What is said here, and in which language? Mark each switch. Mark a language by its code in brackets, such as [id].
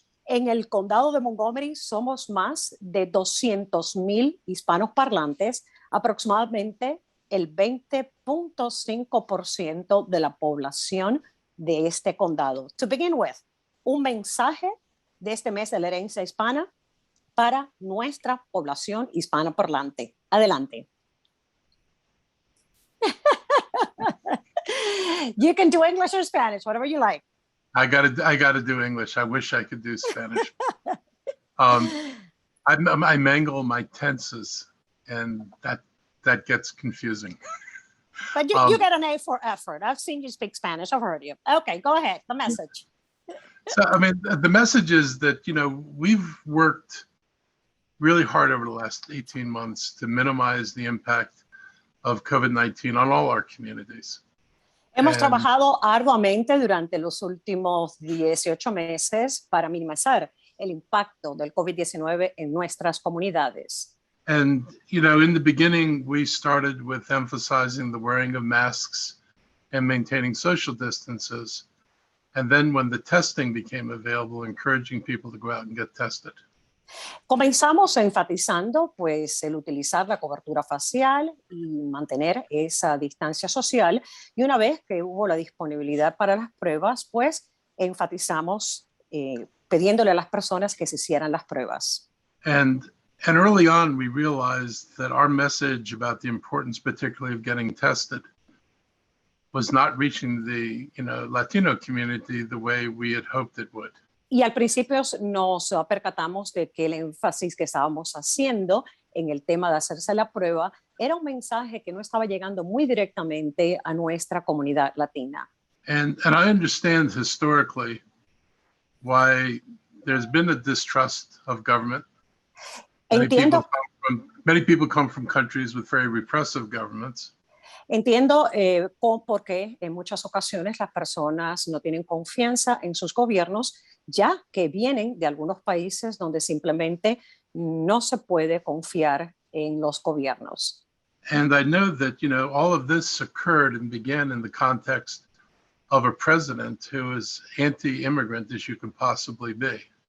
[es] En el condado de Montgomery somos más de 200,000 hispanos parlantes, aproximadamente el 20.5% de la población de este condado. [en] To begin with, [es] un mensaje de este mes de la herencia hispana para nuestra población hispana parlante. Adelante. [en] You can do English or Spanish, whatever you like. I gotta do English. I wish I could do Spanish. I mangle my tenses, and that gets confusing. But you get an A for effort. I've seen you speak Spanish. I've heard you. Okay, go ahead. The message. So, I mean, the message is that, we've worked really hard over the last 18 months to minimize the impact of COVID-19 on all our communities. [es] Hemos trabajado arduamente durante los últimos 18 meses para minimizar el impacto del COVID-19 en nuestras comunidades. [en] And, in the beginning, we started with emphasizing the wearing of masks and maintaining social distances. And then when the testing became available, encouraging people to go out and get tested. [es] Comenzamos enfatizando pues el utilizar la cobertura facial y mantener esa distancia social, y una vez que hubo la disponibilidad para las pruebas, pues enfatizamos pidiéndole a las personas que se hicieran las pruebas. [en] And early on we realized that our message about the importance particularly of getting tested was not reaching the Latino community the way we had hoped it would. [es] Y al principio nos percatamos de que el énfasis que estábamos haciendo en el tema de hacerse la prueba era un mensaje que no estaba llegando muy directamente a nuestra comunidad latina. [en] And I understand historically why there's been a distrust of government. [es] Entiendo. [en] Many people come from countries with very repressive governments. [es] Entiendo por qué en muchas ocasiones las personas no tienen confianza en sus gobiernos, ya que vienen de algunos países donde simplemente no se puede confiar en los gobiernos. [en] And I know that, all of this occurred and began in the context of a president who is anti-immigrant as you can possibly be.